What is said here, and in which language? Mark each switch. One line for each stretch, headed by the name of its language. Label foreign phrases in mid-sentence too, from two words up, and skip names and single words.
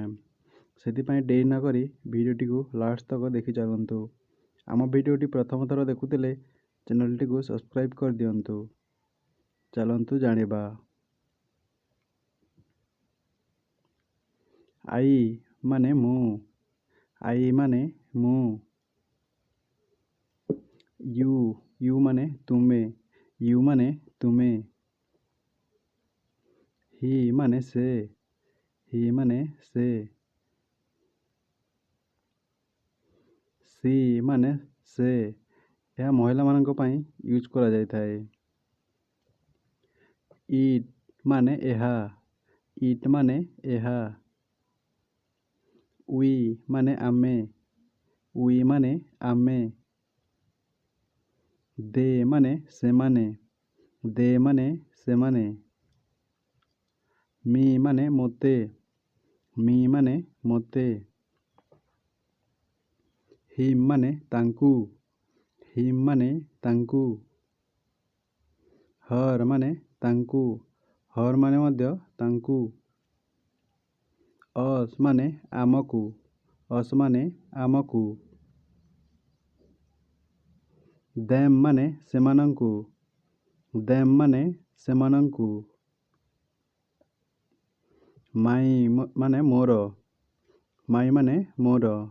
Odia: ସେ ଡେରି ନକ ଭିଡିଓଟି କୁ ଲାଷ୍ଟ ତକ ଦେଖି ଚାଲନ୍ତୁ। ଆମ ଭିଡିଓଟି ପ୍ରଥମ ଥର ଦେଖୁଲେ ଚ୍ୟାନେଲ ଟି କୁ ସବସ୍କ୍ରାଇବ କରି ଦିଅନ୍ତୁ। ଚାଲନ୍ତୁ ଯିବା। ଆଇ ମାନେ ମୁଁ, ଆଇ ମାନେ ମୁଁ। ୟୁ ମାନେ ତୁମେ, ୟୁ ମାନେ ତୁମେ। ହି ମାନେ ସେ, ହି ମାନେ ସେ। ସି ମାନେ ସେ, ଏହା ମହିଳା ମାନଙ୍କ ପାଇଁ ୟୁଜ କରା ଯାଇ ଥାଏ। ଇଟ ମାନେ ଏହା, ଇଟ ମାନେ ଏହା। ୱି ମାନେ ଆମେ, ୱି ମାନେ ଆମେ। ଦେ ମାନେ ସେମାନେ, ଦେ ମାନେ ସେମାନେ। ମି ମାନେ ମୋତେ, ମି ମାନେ ମୋତେ। ହିମ ମାନେ ତାଙ୍କୁ, ହିମ ମାନେ ତାଙ୍କୁ। ହର ମାନେ ତାଙ୍କୁ, ହର ମାନେ ମଧ୍ୟ ତାଙ୍କୁ। ଅସ ମାନେ ଆମକୁ, ଅସ ମାନେ ଆମକୁ। ଦେମ ମାନେ ସେମାନଙ୍କୁ, ଦେମ ମାନେ ସେମାନଙ୍କୁ। ମାଇ ମାନେ ମୋର, ମାଇ ମାନେ ମୋର।